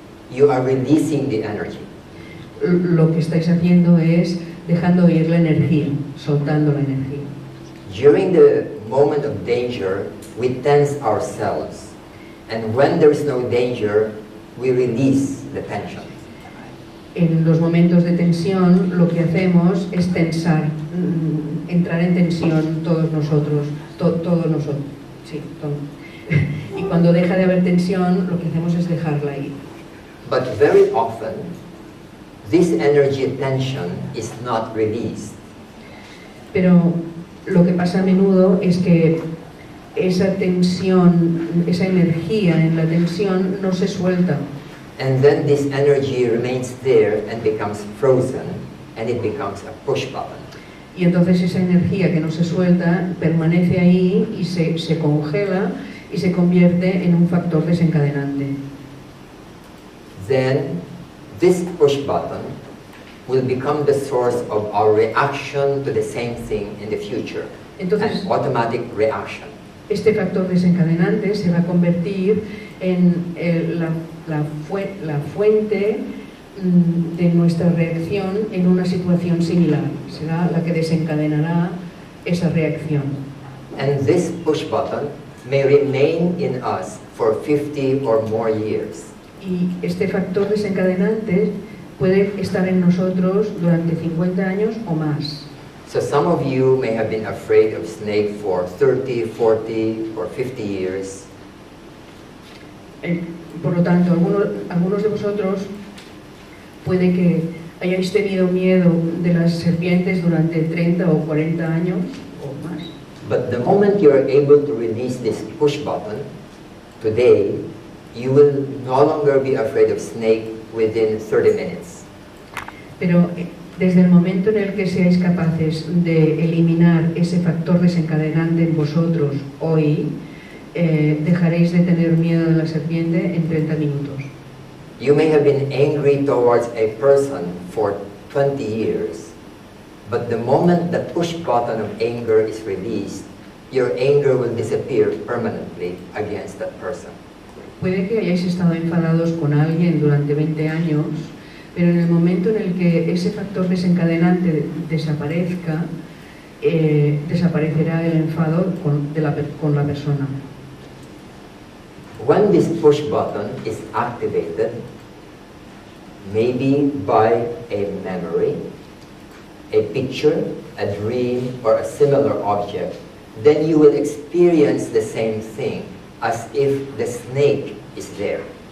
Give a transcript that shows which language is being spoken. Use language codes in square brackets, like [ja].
[en] You are releasing the energy. [es] Lo que estáis haciendo es dejando ir la energía, soltando la energía. [en] During the moment of danger, we tense ourselves. And when there is no danger, we release the tension. [es] En los momentos de tensión lo que hacemos es tensar, entrar en tensión todos nosotros, todos nosotros, sí, todo. Y cuando deja de haber tensión, lo que hacemos es dejarla ir. [en] But very often, this energy tension is not released. [es] Pero lo que pasa a menudo es que esa tensión, esa energía en la tensión no se suelta. [en] And then this energy remains there and becomes frozen, and it becomes a push button. [es] Y entonces esa energía que no se suelta permanece ahí y se congela y se convierte en un factor desencadenante. [en] Then this push button will become the source of our reaction to the same thing in the future. [es] Entonces, [en] an automatic reaction. [es] Este factor desencadenante se va a convertir en la fuente de nuestra reacción en una situación similar. Será la que desencadenará esa reacción. [en] And this push button may remain in us for 50 or more years. [es] Y este factor desencadenante puede estar en nosotros durante 50 años o más. [en] So some of you may have been afraid of snake for 30, 40 or 50 years. [es] Por lo tanto, algunos de vosotros puede que hayáis tenido miedo de las serpientes durante 30 o 40 años o más. [en] But the moment you are able to release this push button, today, you will no longer be afraid of snake within 30 minutes. [es] Pero desde el momento en el que seáis capaces de eliminar ese factor desencadenante en vosotros hoy, dejaréis de tener miedo de la serpiente en 30 minutos. [en] You may have been angry towards a person for 20 years, but the moment the push button of anger is released, your anger will disappear permanently against that person. [es] Puede que hayáis estado enfadados con alguien durante 20 años, pero en el momento en el que ese factor desencadenante desaparezca, desaparecerá el enfado con la persona. [en] When this push button is activated, maybe by a memory, a picture, a dream, or a similar object, then you will experience the same thing as if the snake is there.